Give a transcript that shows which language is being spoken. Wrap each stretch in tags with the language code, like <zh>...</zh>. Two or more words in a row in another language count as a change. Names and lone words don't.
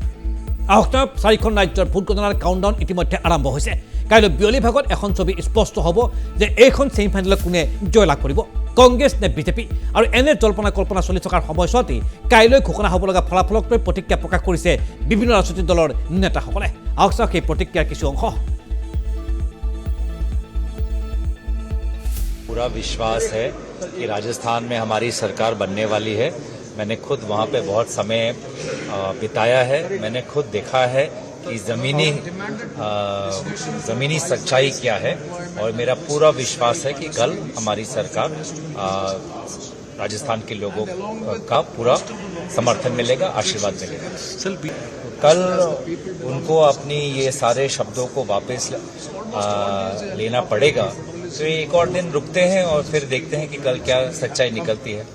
<as>আহক 4খন ৰাজ্যৰ ভোট গণনাৰ কাউণ্টডাউন ইতিমধ্যে আৰম্ভ হৈছে কাইলৈ বিয়লি ভাগত এখন ছবি স্পষ্ট হ'ব যে এইখন ছেমিফাইনেলত কোনে জয়লাভ কৰিব কংগ্ৰেছ নে বিজেপি আৰু এনে জল্পনা কল্পনা চলি থকাৰ সময়ছোৱাতেই কাইলৈ ঘোষণা হ'ব লগা ফলাফলক লৈ প্ৰতিক্ৰিয়া প্ৰকাশ কৰিছে বিভিন্ন ৰাজনৈতিক দলৰ নেতাসকলে আহক চাওক সেই প্ৰতিক্ৰিয়াৰ কিছু অংশ</as> <hi>पूरा विश्वास है कि राजस्थान में हमारी सरकार बनने वाली है मैंने खुद वहाँ पे बहुत समय बिताया है मैंने खुद देखा है कि ज़मीनी सच्चाई क्या है और मेरा पूरा विश्वास है कि कल हमारी सरकार राजस्थान के लोगों का पूरा समर्थन मिलेगा आशीर्वाद मिलेगा कल उनको अपनी ये सारे शब्दों को वापस लेना पड़ेगा तो एक और दिन रुकते हैं और फिर देखते हैं कि कल क्या सच्चाई निकलती है</hi>